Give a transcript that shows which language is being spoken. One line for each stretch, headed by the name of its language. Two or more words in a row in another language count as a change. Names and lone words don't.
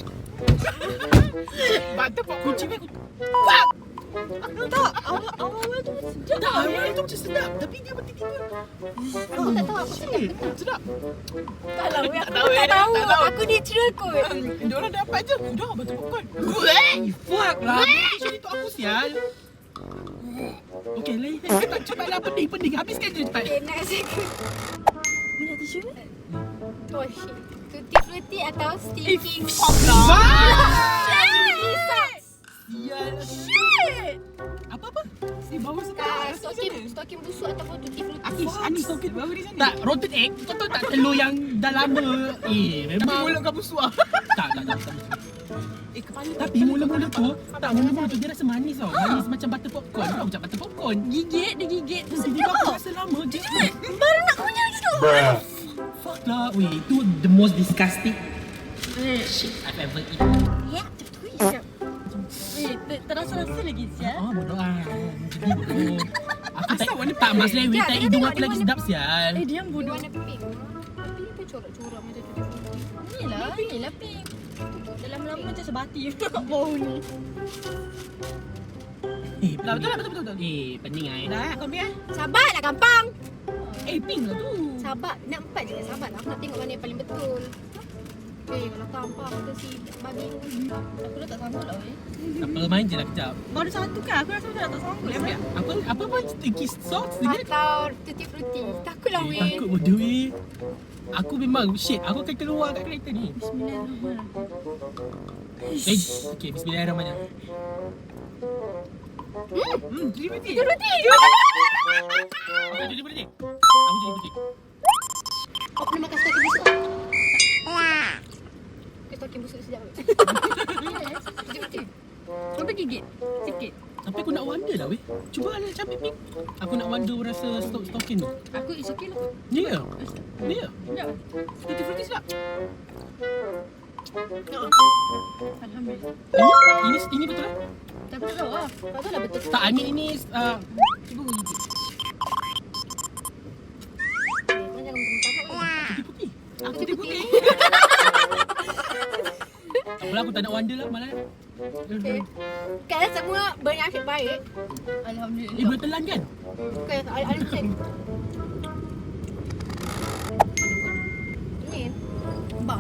English: Butter popcorn.
Malay: Kucing ni Tak, awal-awal tu sedap. tak, awal tu macam sedap. Tapi dia tiba-tiba Aku tak tahu aku sedap ke tak. sedap. Tak tahu. Tak Aku tahu, tak tahu. tak tahu. Aku natural kot. Diorang dapat je. Udah,
English: butter popcorn.
Malay: Fuck lah. Tisu ni tu aku sial. Okey, lain. Cepatlah, pening. Habiskan je cepat.
English: Okay, next second.
Malay: Minyak tisu ni?
English: Oh shit.
Malay: Tutti frutti atau stinking Fuck lah. Sial. Shit. Apa? Si bau sedap. Stokin busuk ataupun tutti frutti. Ani sokit baru di sana. Tak,
English: rotten egg.
Malay: Kau tahu tak telur yang dah lama. Tapi Memang. mulut kau busuk lah. Tak. Kepala Tapi mula-mula tu, mula-mula tu dia rasa manis tau. Manis macam
English: butter popcorn.
Malay: Kau macam
English: butter popcorn.
Malay: Gigit, dia gigit. Tu Jadi aku sedap. rasa lama je. Baru nak kunyah je tu. Fuck lah. Weh, itu
English: the most disgusting shit I've ever eaten.
Malay: Ya, cepat. Terasa-rasa lagi siap. Bodoh ah. Jadi bodoh. Aku tak Asal warna Tak, maksudnya Tak, winter dia hidung tengok aku dia lagi warna sedap sial. Diam Dia bodoh. warna pink. Tapi ni pun corak-corak macam tu. Inilah pink. Dalam lama macam sebati bau ni. Betul. Pening ai. Dah, kau biar. Sabarlah gampang. Pink lah tu. Sabar. Nak 4 je. Sabar lah. Aku nak tengok mana yang paling betul. Kalau gampang kata si babi. Aku dah tak sanggup lah weh. Tak apa, main je lah kejap. Baru satu kan, aku rasa dah tak sanggup lah. Apa
English: sticky socks
Malay: dengan Atau tutti frutti. Takutlah weh. takut bodoh weh. Aku memang shit, aku akan keluar kat kereta ni. Bismillahirrahmanirrahim. Okay, bismillahirrahmanirrahim. Jadi berhenti. Tutti frutti. Aku jadi berhenti. Aku jadi berhenti. Kau pernah makan stokin busuk? Stokin busuk sedap. Tutti frutti. Kau pergi gigit sikit. Tapi aku nak wonder lah weh. Cuba lah campur pink. Aku nak wonder rasa stokin tu. Aku
English: is okay
Malay: lah. Ni ke? Ni ke? Sekejap. Tutti frutti sedap. Alhamdulillah. Ini betul lah? Tapi tak tahu lah. Tak tahu lah betul. Tak,
English: I mean
Malay: ini cuba aku gigit. Kau jangan mentah-mentah weh. Tutti frutti. Aku Tutti tutti frutti. frutti. Apalah, aku tak nak wonder lah malah. Okay. Kan semua bernasib baik. Alhamdulillah. Boleh telan kan? Okay, ada cek. Ni buff.